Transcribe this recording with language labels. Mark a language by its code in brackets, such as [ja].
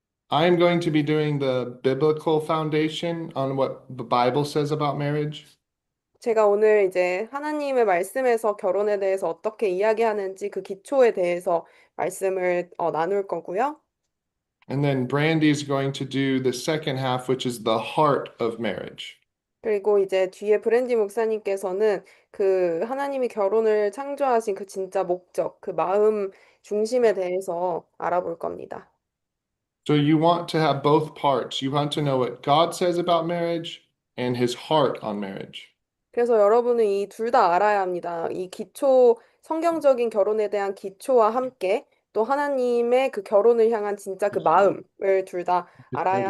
[en] I am going to be doing the biblical foundation on what the Bible says about marriage. [ko] 제가 오늘 이제 하나님의 말씀에서 결혼에 대해서 어떻게 이야기하는지 그 기초에 대해서 말씀을 나눌 거고요. [en] And then Brandy is going to do the second half, which is the heart of marriage. [ko] 그리고 이제 뒤에 브랜디 목사님께서는 그 하나님이 결혼을 창조하신 그 진짜 목적, 그 마음 중심에 대해서 알아볼 겁니다. [en] So you want to have both parts. You want to know what God says about marriage and his heart on marriage. [ko] 그래서 여러분은 이 둘 다 알아야 합니다. 이 기초, 성경적인 결혼에 대한 기초와 함께 또 하나님의 그 결혼을 향한 진짜 그 마음을 둘 다 알아야